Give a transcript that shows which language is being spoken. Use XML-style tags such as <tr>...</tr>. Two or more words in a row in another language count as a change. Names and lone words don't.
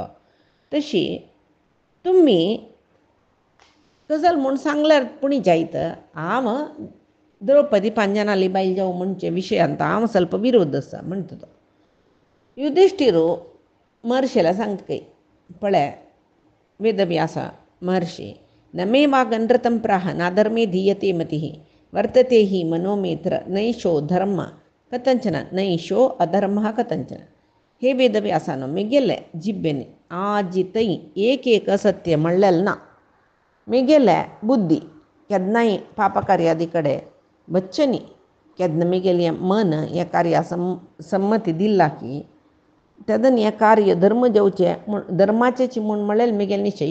<kok>तशी तुमी गजाल म्हूण सांगल्यार पुणी जायत. हांव द्रौपदी 5 जाणांली बायल जावं म्हणचे विशयांत हांव ಸ್ವಲ್ಪ विरोध आसा म्हणटा तो. युधिष्ठिरू महर्षेला सांगतकय पळय वेदव्यासा महर्षी</kok> <sa>न मे वा गणरतं प्राह नाधर्मे धीयते मतिः वर्तते हि मनोमेत्र नैषो धर्म कथंचन नैषो अधर्मः कथंचन.</sa> <kok>हे वेदव्यासानो म्हगेले जिब्बेनी आजितय एक सत्य म्हणलेलें ना. म्हगेले बुद्धी केन्नाय पापकार्यादी कडेन बच्चनी केन्ना म्हगेलें मन ह्या कार्या संमती दिला की तेदन हें कार्य धर्म जेवचें धर्माचें म्हूण म्हणलेलें म्हगेलें निश्चय.</kok>